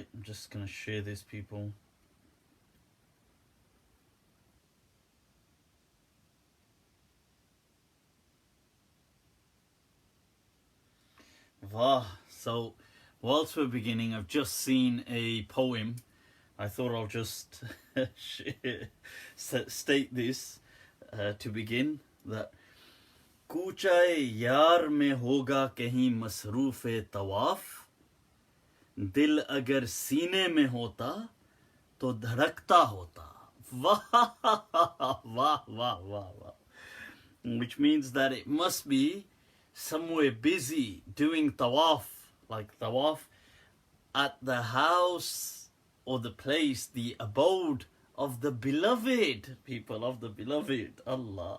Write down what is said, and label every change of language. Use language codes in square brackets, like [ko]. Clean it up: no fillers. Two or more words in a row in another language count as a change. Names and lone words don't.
[en] I'm just going to share this, people. So, whilst we're beginning, I've just seen a poem. I thought I'll just state this to begin. [ur] That کوچۂ یار میں ہوگا کہیں مصروفِ طواف، دل اگر سینے میں ہوتا, تو دھڑکتا ہوتا. واہ، واہ، واہ، واہ، واہ. [en] Which means that it must be somewhere busy doing tawaf, like tawaf at the house or the place, the abode of the beloved, people of the beloved, Allah.